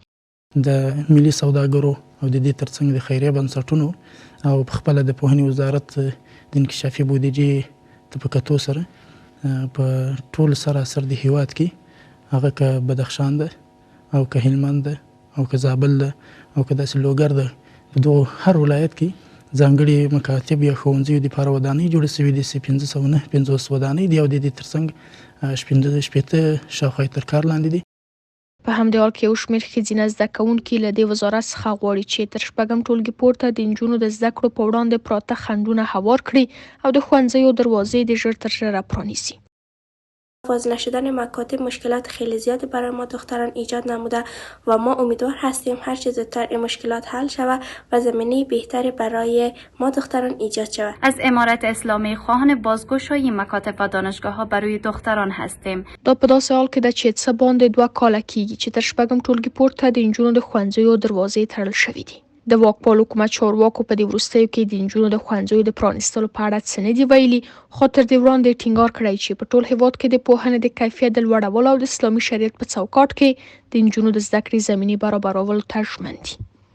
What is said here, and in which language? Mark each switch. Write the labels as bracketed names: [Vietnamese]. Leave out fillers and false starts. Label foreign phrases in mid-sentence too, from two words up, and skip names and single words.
[Pashto] د ملي سوداګرو او د دې ترڅنګ د خیریه بنسټونو او په خپله د پوهنې وزارت د انکشافي بودیجې ته په کتو سره په ټول سراسر د هیواد کې هغه که بدخشان ده او که هلمند ده او که زابل ده او که داسې لوګر ده په دغو هر ولایت کې ځانګړي مکاتب یا ښوونځیو دپاره ودانۍ جوړې شوي دي چې 550 ودانۍ دي او د دې ترڅنګ شپېته شاوخوا تر کار لاندې دي. په همدې حال کې یو شمېر ښځینه زده کوونکي له دې وزارت څخه غواړي چې تر شپږم ټولګي پورته د نجونو د زده کړو په وړاندې پراته خنډونه هوار کړي او د ښوونځیو دروازې د ژر تر ژره پرانیزي. [Persian] فاضله شدن مکاتب مشکلات خیلی زیادی برای ما دختران ایجاد نموده و ما امیدوار هستیم هر چه زودتر این مشکلات حل شود و زمینه بهتری برای ما دختران ایجاد شود. از امارت اسلامی خواهان بازگشایی مکاتب و دانشگاه ها برای دختران هستیم. [Pashto] دا په داسې حال کې ده چې څه باندې 2 کاله کېږي چې تر شپږم ټولګي پورته د نجونو د ښوونځیو دروازې تړل شوي دي. د واکپال حکومت چارواکو په دې وروستیو کې د نجونو د ښوونځیو د پرانیستلو په اړه څه نه دي ویلي، خو تر دې وړاندې ټینګار کړی چې په ټول هیواد کې د پوهنې د کیفیت د لوړولو او د اسلامي شریعت په چوکاټ کې د نجونو د زده کړې زمینې برابرولو ته ژمن دي.